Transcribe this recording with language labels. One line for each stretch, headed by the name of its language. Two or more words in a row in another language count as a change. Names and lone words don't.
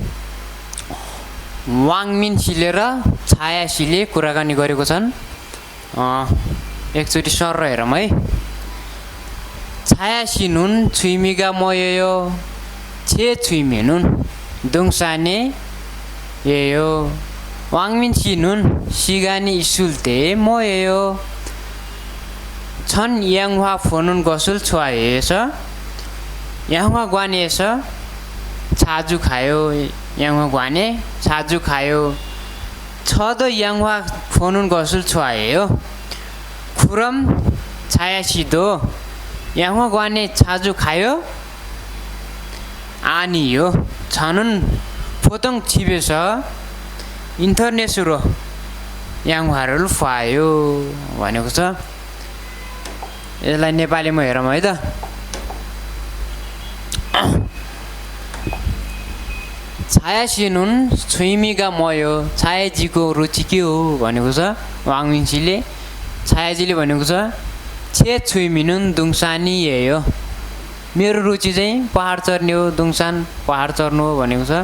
Nepali: वाङमिन सिले र छाया सिले कुराकानी गरेको छन् एकचोटि सर हेरौँ है
Korean: 자야 씨는 취미가 뭐요 제 취미는 등산이 예요 왕민 씨는 시간이 있을 때 뭐예요? 전 영화 보는 것을 좋아해서 영화관에서 자주 가요. 영화관에 자주 가요. 저도 영화 보는 것을 좋아해요. 그럼 자야 씨도 영화관에 자주 가요? 아니요. 저는 보통 집에서 인터넷으로 영화를 봐요.
Nepali: भनेको छ। यसलाई नेपालीमा हेरौँ है त।
Korean: 자야 씨는 취미가 뭐요
Nepali: छायाजीको रुचि के हो भनेको छ वाङमिनसीले। छायाजीले भनेको छ
Korean: 제 취미는 등산이
Nepali: हो, मेरो रुचि चाहिँ पहाड चढ्ने हो, दुङसान पहाड चढ्नु हो भनेको छ।